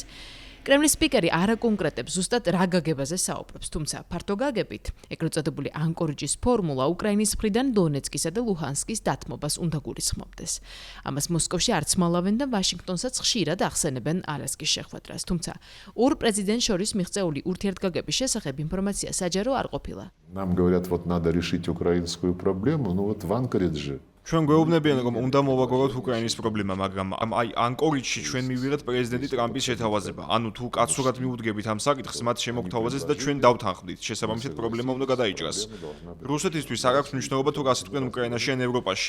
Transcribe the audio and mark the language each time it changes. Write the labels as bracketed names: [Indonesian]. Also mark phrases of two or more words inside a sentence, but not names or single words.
[Georgian] კრემლის სპიკერი არ აკონკრეტებს ზუსტად რა გაგებაზე საუბრობს, თუმცა ფართო გაგებით ეგრეთ წოდებული ანკორიჩის ფორმულა უკრაინის მხრიდან დონეცკისა და ლუჰანსკის დათმობას უნდა გულისხმობდეს. ამას მოსკოვში არც მალავენ და ვაშინგტონსაც ხშირად ახსენებენ ალასკის შეხვედრას, თუმცა ორ პრეზიდენტს შორის მიღწეული ურთიერთგაგების შესახებ ინფორმაცია საჯარო არ ყოფილა. [Russian] Нам говорят, вот надо решить украинскую проблему, ну вот в Анкоридже. [Georgian] ჩვენ გვეუბნებიან, რომ უნდა მოვაგოროთ უკრაინის პრობლემა, მაგრამ აი ანკორიჩში ჩვენ მივიღეთ პრეზიდენტი ტრამპის შეთავაზება. ანუ თუ კაცურად მიუდგებით ამ საკითხს, მათ შემოგთავაზეს და ჩვენ დავთანხმდით. შესაბამისად პრობლემა უნდა გადაიჭრას. რუსეთისთვის არ აქვს მნიშვნელობა თუ რას იტყვიან უკრაინაში ან ევროპაში.